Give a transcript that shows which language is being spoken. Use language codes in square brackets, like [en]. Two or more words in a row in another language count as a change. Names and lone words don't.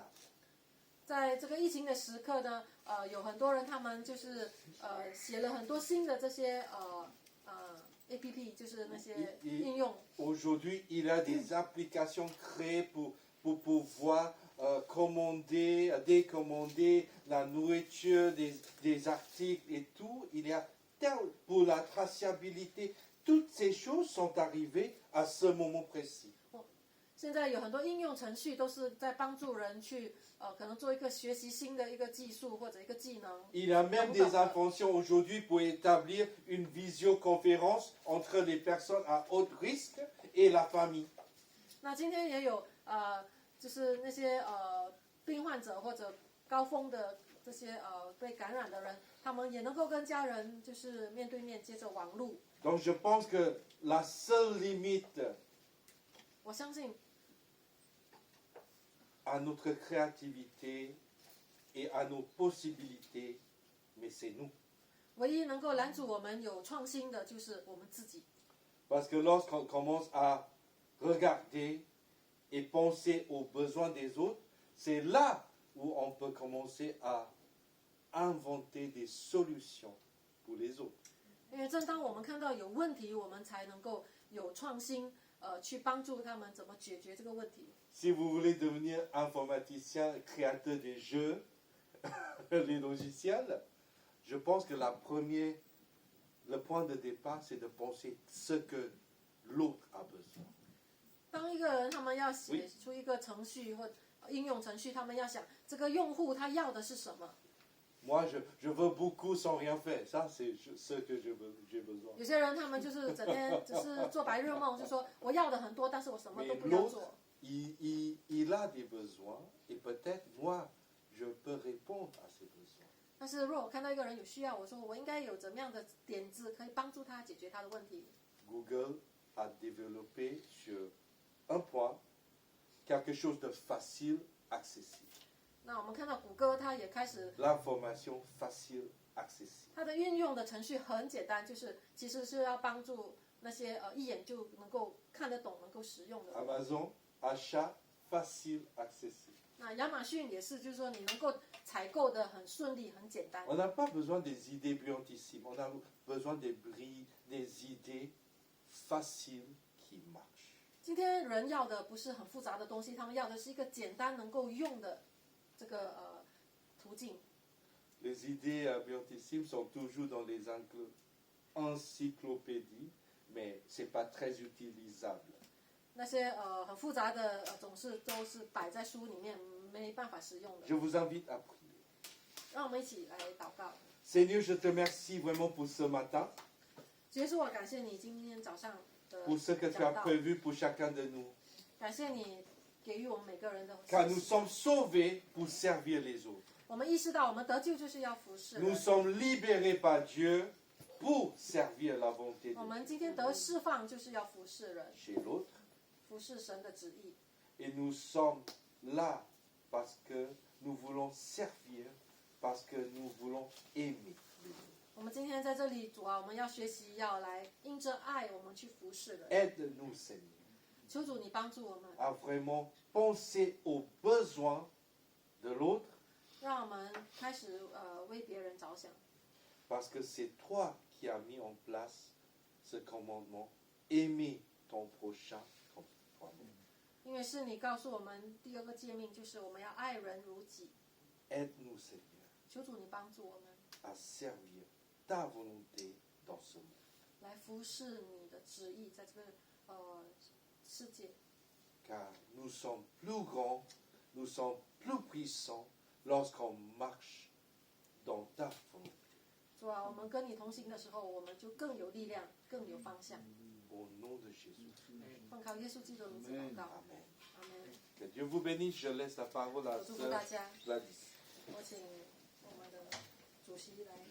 [zh] 在这个疫情的时刻呢，有很多人他们就是写了很多新的这些APP， 就是那些应用。 [fr] Aujourd'hui, il y a des applications créées pour pouvoir commander, décommander la nourriture, des articles et tout. Il y a pour la traçabilité. Toutes ces choses sont arrivées à ce moment précis. [zh] 现在有很多应用程序都是在帮助人去可能做一个学习新的一个技术或者一个技能。 [fr] Il y a même des inventions aujourd'hui pour établir une visioconférence entre les personnes à haut risque et la famille. [zh] 那今天也有就是那些病患者或者高峰的这些被感染的人，他们也能够跟家人就是面对面接着网路。 [fr] Donc je pense que la seule limite [zh] 我相信 [fr] à notre créativité et à nos possibilités, mais c'est nous. [zh] 唯一能够拦阻我们有创新的就是我们自己。 [fr] Parce que lorsqu'on commence à regarder et penser aux besoins des autres, c'est là où on peut commencer à inventer des solutions pour les autres. [zh] 因为正当我们看到有问题，我们才能够有创新，去帮助他们怎么解决这个问题。 [fr] Si vous voulez devenir informaticien, créateur des jeux, les logiciels, je pense que le point de départ, c'est de penser ce que l'autre a besoin. [zh] 当一个人他们要写出一个程序或应用程序，他们要想这个用户他要的是什么。 [fr] Moi, je veux beaucoup sans rien faire. Ça, c'est ce que j'ai besoin. [zh] 有些人他们就是整天只是做白日梦，就说我要的很多，但是我什么都 [fr] Mais [zh] 不要 [fr] l'autre, [zh] 做。 [fr] il a des besoins et peut-être moi, je peux répondre à ses besoins. [zh] 但是如果我看到一个人有需要，我说我应该有怎么样的点子可以帮助他解决他的问题。 [fr] Google a développé sur un point quelque chose de facile, accessible. [zh] 那我们看到谷歌，它也开始 [fr] L'information facile, accessible. [zh] 它的运用的程序很简单，就是其实是要帮助那些一眼就能够看得懂、能够使用的。 [fr] Amazon, achat facile, accessible. [zh] 那亚马逊也是，就是说你能够采购的很顺利、很简单。 [fr] On n'a pas besoin des idées brillantissimes, on a besoin des idées faciles qui marchent. [zh] 今天人要的不是很复杂的东西，他们要的是一个简单能够用的这个途径。 [fr] Les idées brillantissimes sont toujours dans les encyclopédies, mais ce n'est pas très utilisable. [zh] 那些很复杂的总是都是摆在书里面，没办法使用 [fr] Je [zh] 的。 [fr] vous invite à prier. [zh] 让我们一起来祷告。 [fr] Seigneur, je te remercie vraiment pour ce matin, [zh] 主耶稣，我感谢你今天早上的 [fr] pour ce que tu [zh] 讲 [fr] as [zh] 道， [fr] prévu pour chacun de nous. [zh] 感谢你给予我们每个人的 [fr] Car [zh] 信 [fr] nous [zh] 息。 [fr] sommes sauvés pour servir les autres. [zh] 我们意识到，我们得救就是要服侍 [fr] Nous [zh] 人。 [fr] sommes libérés par Dieu pour servir la volonté [zh] 我 [fr] de [zh] 们 [fr] Dieu [zh] 今天得释放，就是要服侍人， [fr] chez l'autre. [zh] 服侍神的旨意。 [fr] Et nous sommes là parce que nous voulons servir, parce que nous voulons aimer les autres. [zh] 我们今天在这里，主啊，我们要学习，要来因着爱，我们去服侍人。 [fr] Aide-nous, Seigneur, [zh] 求主你帮助我们， [fr] à vraiment penser aux besoins de l'autre, [zh] 让我们开始为别人着想， [fr] parce que c'est toi qui as mis en place ce commandement, aimer ton prochain comme toi-même. [zh] 因为是你告诉我们第二个诫命，就是我们要爱人如己。 [fr] Aide-nous, Seigneur, [zh] 求主你帮助我们， [fr] à servir ta volonté dans ce monde. [zh] 来服侍你的旨意，在这个世界。 [fr] Car nous sommes plus grands, nous sommes plus puissants lorsqu'on marche dans ta volonté. [zh] 主啊，我们跟你同行的时候，我们就更有力量，更有方向。 [fr] Au nom de Jésus. [zh] 奉靠耶稣基督的名字祷告， [fr] Amen. [zh] 阿门。 [fr] Que Dieu vous bénisse. Je laisse la parole à [zh] 我祝福 [fr] Sœur [zh] 大家， [fr] Gladys. [zh] 我请我们的主席来。